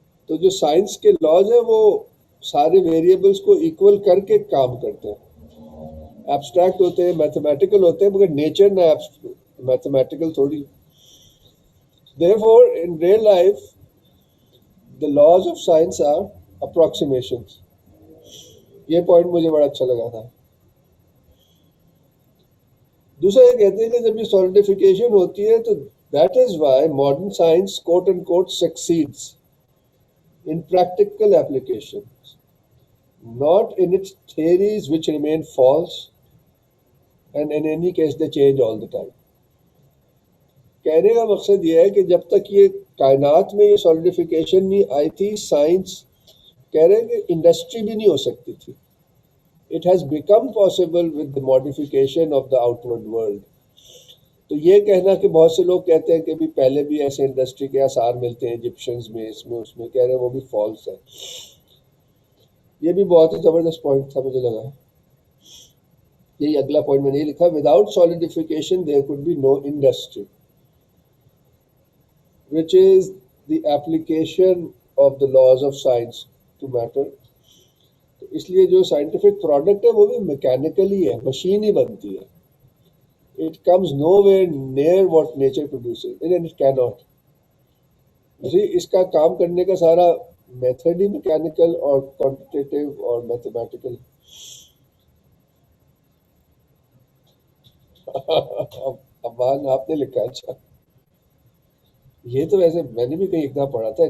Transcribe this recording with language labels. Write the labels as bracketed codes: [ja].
[ur] تو جو سائنس کے لاز ہیں وہ سارے ویریبلز کو ایکول کر کے کام کرتے ہیں، ایبسٹریکٹ ہوتے ہیں، میتھمیٹیکل ہوتے ہیں، مگر نیچر نہ میتھمیٹیکل تھوڑی. [en] Therefore, in real life, the laws of science are approximations. [ur] یہ پوائنٹ مجھے بڑا اچھا لگا تھا. دوسرا یہ کہتے ہیں کہ جب یہ سالیڈیفیکیشن ہوتی ہے تو [en] that is why modern science quote unquote succeeds in practical applications, not in its theories which remain false and in any case they change all the time. [ur] کہنے کا مقصد یہ ہے کہ جب تک یہ کائنات میں یہ سالیڈیفیکیشن نہیں آئی تھی، سائنس کہہ رہے ہیں کہ انڈسٹری بھی نہیں ہو سکتی تھی. [en] It has become possible with the modification of the outward world. [ur] تو یہ کہنا کہ بہت سے لوگ کہتے ہیں کہ بھی پہلے بھی ایسے انڈسٹری کے آثار ملتے ہیں ایجپشنز میں، اس میں اس میں، کہہ رہے ہیں وہ بھی فالس ہے. یہ بھی بہت ہی زبردست پوائنٹ تھا مجھے لگا. یہی اگلا پوائنٹ میں نے لکھا، [en] Without solidification there could be no industry which is the application of the laws of science to matter. [ur] تو اس لیے جو سائنٹیفک پروڈکٹ ہے وہ بھی میکینیکلی ہے، مشین ہی بنتی ہے. [en] It comes nowhere near what nature produces and it cannot. [ur] اس کا کام کرنے کا سارا میتھڈ ہی میکینیکل اور کوانٹیٹیو اور میتھمیٹیکل. ابان آپ نے لکھا، اچھا یہ تو ویسے میں نے بھی کہیں اتنا پڑھا تھا.